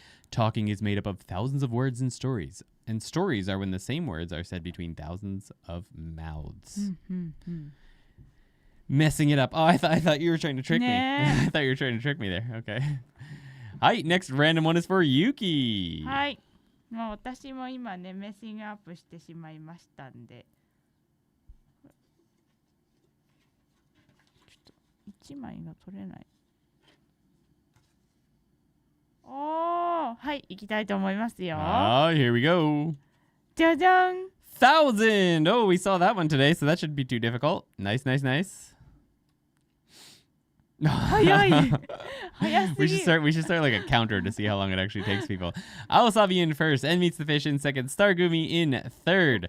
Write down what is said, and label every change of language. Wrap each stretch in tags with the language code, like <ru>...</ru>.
<en>Talking is made up of thousands of words and stories. And stories are when the same words are said between thousands of mouths. Messing it up. Oh, I thought you were trying to trick me. I thought you were trying to trick me there. Okay. Hi, next random one is for Yuki.</en> <ja>はい。もう私も今ね、メッシングアップしてしまいましたんで。ちょっと1枚が取れない。おー、はい、行きたいと思いますよ。</ja> <en>Oh, here we go.</en> <ja>じゃじゃん。</ja> <en>1,000. Oh, we saw that one today, so that shouldn't be too difficult. Nice.</en> <ja>早い。早すぎ。</ja> <en>We should start like a counter to see how long it actually takes people. Aosabi in first, and meets the fish in second. Stargumi in third.</en>